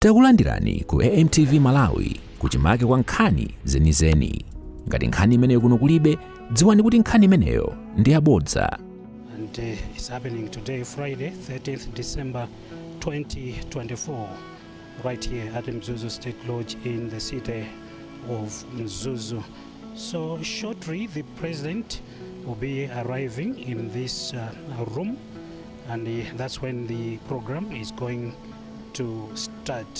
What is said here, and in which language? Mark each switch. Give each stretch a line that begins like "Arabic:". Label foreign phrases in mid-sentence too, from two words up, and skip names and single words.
Nyanja: Takulandirani ku AMTV Malawi kuchimake kwa nkhani zenizeni. Ngati nkhani imeneyo kuno kulibe, dziwani kuti nkhani imeneyo ndi yabodza.
English: And it's happening today, Friday, 13th December 2024, right here at Mzuzu State Lodge in the city of Mzuzu. So shortly, the president will be arriving in this room, and that's when the program is going to start.